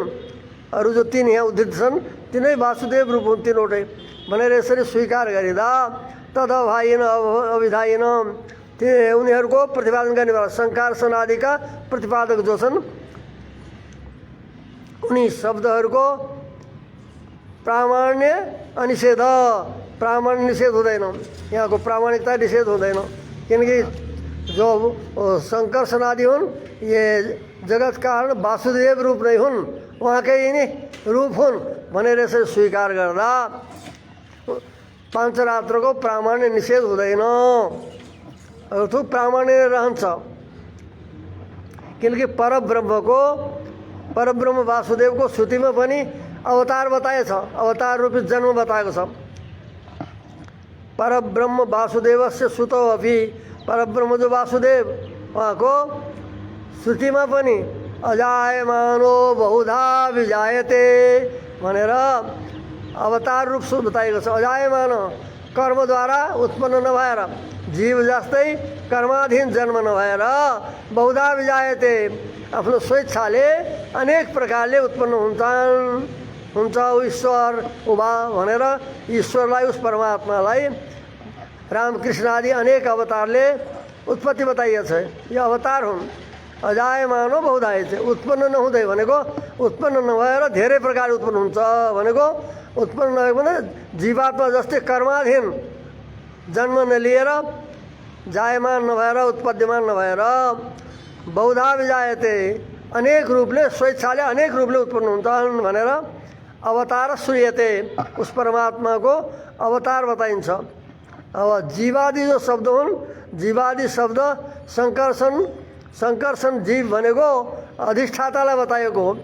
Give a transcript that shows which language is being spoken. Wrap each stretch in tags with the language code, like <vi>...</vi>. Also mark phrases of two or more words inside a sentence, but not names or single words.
<ne>अरू जो 3 यहाँ उद्धित छन् तिनै वासुदेव रूप हुन् तीनवटै भनेर यसरी स्वीकार गरिदा तदभायन अविधायन त्यो उनीहरूको प्रतिपादन गर्नेवाला संकर्षण आदिका प्रतिपादक जो छन् उनी शब्दहरूको प्रामाण्य अनिषेध प्रामाण्य निषेध हुँदैन। यहाँको प्रामाणिकता निषेध हुँदैन किनकि जो संकर्षण आदि हुन् ये जगत कारण वासुदेव रूप नै हुन्, उहाँकै यिनी रूप हुन् भनेर यसरी स्वीकार गर्दा पाञ्चरात्रको प्रामाण्य निषेध हुँदैन, अर्थात् प्रामाण्य रहन्छ। किनकि परब्रह्म वासुदेवको श्रुतिमा पनि अवतार बताएछ, अवतार रूपी जन्म बताएको छ।</ne> <sa>परब्रह्म वासुदेवस्य सुतो अपि</sa> <ne>परब्रह्म जो वासुदेव उहाँको श्रुतिमा पनि</ne> <sa>अजायमानो बहुधा विजायते</sa> <ne>भनेर अवतार रूप बताएको छ। अजायमान कर्मद्वारा उत्पन्न नभएर जीव जस्तै कर्माधीन जन्म नभएर</ne> <sa>बहुधा विजायते</sa> <ne>आफ्नो स्वेच्छाले अनेक प्रकारले उत्पन्न हुन्छ ईश्वर उभा भनेर ईश्वरलाई उस परमात्मालाई रामकृष्ण आदि अनेक अवतारले उत्पत्ति बताइएको छ। यो अवतार हुन्।</ne> <sa>अजायमानो बहुधायते</sa> <ne>उत्पन्न नहुँदै भनेको उत्पन्न नभएर धेरै प्रकार उत्पन्न हुन्छ भनेको उत्पन्न नभएको भने जीवात्मा जस्तै कर्माधीन जन्म नलिएर जायमान नभएर उत्पद्यमान नभएर</ne> <sa>बहुधा विजायते</sa> <ne>अनेक रूपले स्वेच्छाले अनेक रूपले उत्पन्न हुन्छन् भनेर अवतार श्रूयते, उस परमात्मा को अवतार बताइन्छ। अब जीवादि जो शब्द हुन्, जीवादि शब्द संकर्षण जीव भनेको अधिष्ठातालाई बताएको हो।</ne>